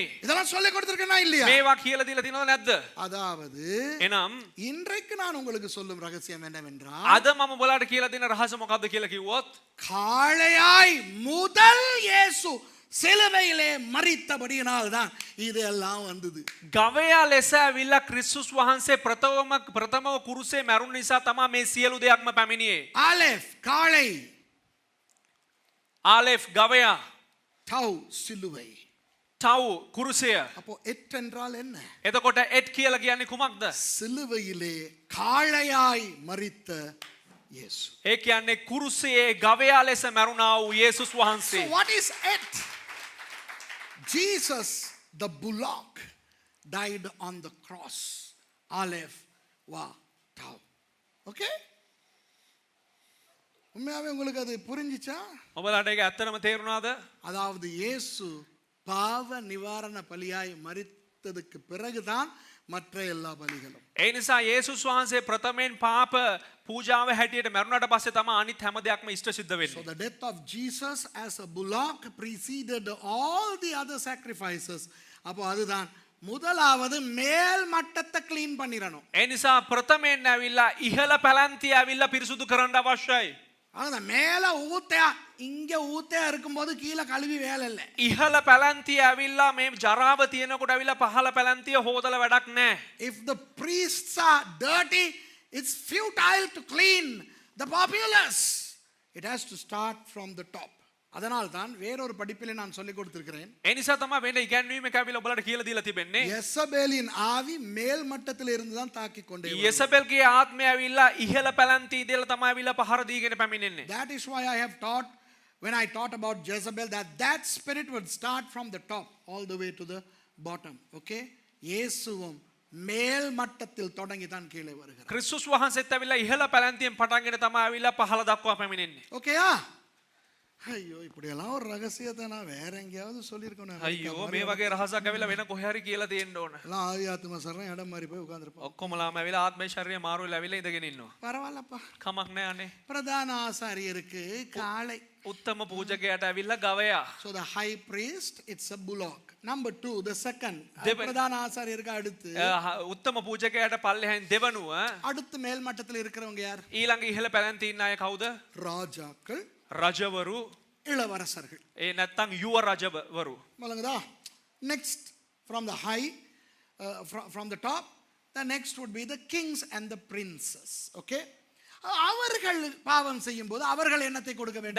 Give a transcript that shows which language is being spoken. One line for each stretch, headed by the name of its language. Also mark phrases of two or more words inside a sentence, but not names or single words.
Tamil: இதெல்லாம் சொல்லி கொடுத்திருக்கேனா இல்லையா?
Sinhala: මේවා කියලා දීලා තියෙනවද නැද්ද?
Tamil: அதாவது
Sinhala: එනම්
Tamil: இன்றைக்கு நான் உங்களுக்கு சொல்லும் ரகசியம் என்னவென்றால்,
Sinhala: අද මම ඔබලාට කියලා දෙන රහස මොකක්ද කියලා කිව්වොත්
Tamil: காளையாய் முதல் இயேசு சிலுவையிலே மரித்தபடியினால் தான் இதெல்லாம் வந்தது.
Sinhala: ගවයා ලෙස ඇවිල්ලා ක්‍රිස්තුස් වහන්සේ ප්‍රථමව කුරුසේ මැරුණ නිසා තමයි මේ සියලු දෙයක්ම පැමිණියේ.
Tamil: ஆலெஃப் காளை,
Sinhala: ආලෙෆ් ගවයා,
Tamil: டவ் சிலுவை.
Sinhala: තව් කුරුසය.
Tamil: அப்போ எட் என்றால் என்ன?
Sinhala: එතකොට එට් කියලා කියන්නේ කුමක්ද?
Tamil: சிலுவையிலே காளையாய் மரித்த இயேசு.
Sinhala: ඒ කියන්නේ කුරුසයේ ගවයා ලෙස මැරුණා වූ යේසුස්
English: So
Sinhala: වහන්සේ.
English: what is it? Jesus the bullock died on the cross. Aleph wa tau.
Tamil: Okay? உண்மையாவே உங்களுக்கு அது புரிஞ்சிச்சா?
Sinhala: ඔබලාට ඒක ඇත්තටම තේරුණාද?
Tamil: அதாவது இயேசு பாவ நிவாரண பலியாய் மரித்ததுக்கு பிறகுதான் மற்ற எல்லா பலிகளும்.
Sinhala: ඒ නිසා යේසුස් වහන්සේ ප්‍රථමයෙන් පාප පූජාව හැටියට මරුණාට පස්සේ තමයි අනිත් හැම දෙයක්ම ඉෂ්ට සිද්ධ
English: So
Sinhala: වෙන්නේ.
English: the death of Jesus as a bullock preceded all the other sacrifices.
Tamil: அப்போ அதுதான் முதலாவது மேல் மட்டத்தை க்ளீன் பண்ணிரணும்.
Sinhala: ඒ නිසා ප්‍රථමයෙන් ඇවිල්ලා ඉහළ පැලැන්තිය ඇවිල්ලා පිරිසුදු කරන්න අවශ්‍යයි.
Tamil: அதான் மேல ஊத்தையா இங்க ஊத்தையா இருக்கும்போது கீழே கழுவி வேலை இல்லை.
Sinhala: ඉහළ පැලැන්තිය ඇවිල්ලා මේ ජරාව තියෙනකොට ඇවිල්ලා පහළ පැලැන්තිය හොදලා වැඩක් නැහැ.
English: If the priests are dirty, it's futile to clean the populace. It has to start from the top.
Tamil: அதனால் தான் வேறொரு படிப்பிலே நான் சொல்லிக் கொடுத்திருக்கிறேன்.
Sinhala: ඒ නිසා තමයි වෙන ඉගැන්වීමක් ඇවිල්ලා ඔයාලට කියලා දීලා තිබෙන්නේ.
Tamil: யெசபேலின் ஆவி மேல் மட்டத்தில் இருந்து தான் தாக்கி கொண்டே வரும்.
Sinhala: යෙසබෙල්ගේ ආත්මය ඇවිල්ලා ඉහළ පැලැන්තිය ඉඳලා තමයි ඇවිල්ලා පහර දීගෙන පැමිණෙන්නේ.
English: That is why I have taught when I taught about Jezebel that spirit would start from the top all the way to the bottom. Okay?
Tamil: இயேசுவும் மேல் மட்டத்தில் தொடங்கி தான் கீழே வருகிறார்.
Sinhala: ක්‍රිස්තුස් වහන්සේත් ඇවිල්ලා ඉහළ පැලැන්තියෙන් පටන්ගෙන තමයි ඇවිල්ලා පහළ දක්වා පැමිණෙන්නේ.
Tamil: ஓகேயா? ஐயோ இப்படியெல்லாம் ஒரு ரகசியத்தை நான் வேற எங்கேயாவது சொல்லியிருக்கணும்.
Sinhala: අයියෝ මේ වගේ රහසක් ඇවිල්ලා වෙන කොහේ හරි කියලා තියෙන්න ඕන.
Tamil: எல்லாம் ஆவி ஆத்மா சரணம் இடம் மாறி போய் உட்கார்ந்துருப்போம்.
Sinhala: ඔක්කොමලාම ඇවිල්ලා ආත්මේ ශරීරය මාරු වෙලා ඇවිල්ලා ඉඳගෙන ඉන්නවා.
Tamil: பரவாயில்லப்பா.
Sinhala: කමක් නැහැ අනේ.
Tamil: பிரதான ஆசாரியருக்கு காளை.
Sinhala: උත්තම පූජකයාට ඇවිල්ලා ගවයා.
English: So the high priest, it's a bullock. Number 2, the second.
Sinhala: Devan-
Tamil: பிரதான ஆசாரியருக்கு அடுத்து
Sinhala: උත්තම පූජකයාට පල්ලෙහෙන් දෙවනුව
Tamil: அடுத்து மேல் மட்டத்தில் இருக்கிறவங்க யார்?
Sinhala: ඊළඟ ඉහළ පැලැන්තිය ඉන්න අය කවුද?
Tamil: ராஜாக்கள்,
Sinhala: රජවරු.
Tamil: இளவரசர்கள்.
Sinhala: ඒ නැත්තම් යුව රජවරු.
Tamil: வழங்குதா?
English: Next from the high, from the top, the next would be the kings and the princes. Okay?
Tamil: அவர்கள் பாவம் செய்யும் போது அவர்கள் என்னத்தை கொடுக்க வேண்டும்?